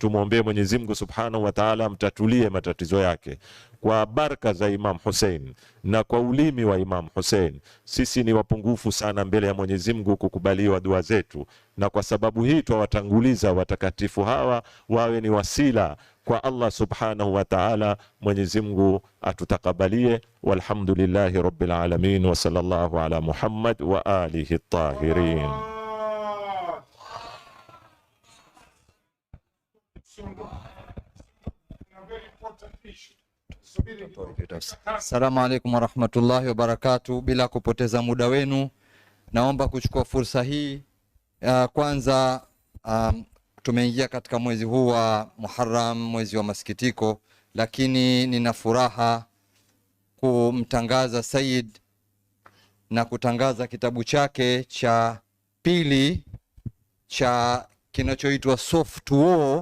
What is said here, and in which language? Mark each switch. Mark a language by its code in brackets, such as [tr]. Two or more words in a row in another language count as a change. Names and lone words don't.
[sw] Tumwombee Mwenyezi Mungu [ar] سبحانه وتعالى [sw] amtatulie matatizo yake kwa baraka za Imam Hussein na kwa ulimi wa Imam Hussein. Sisi ni wapungufu sana mbele ya Mwenyezi Mungu kukubaliwa dua zetu, na kwa sababu hii twawatanguliza watakatifu hawa wawe ni wasila kwa Allah [ar] سبحانه وتعالى. [sw] Mwenyezi Mungu atutakabalie. [ar] والحمد لله رب العالمين وصلى الله على محمد وآله الطاهرين. السلام عليكم ورحمة الله وبركاته. [sw] Bila kupoteza muda wenu, naomba kuchukua fursa hii. Kwanza tumeingia katika mwezi huu wa Muharram, mwezi wa masikitiko, lakini nina furaha kumtangaza Said na kutangaza kitabu chake cha pili cha kinachoitwa Soft War.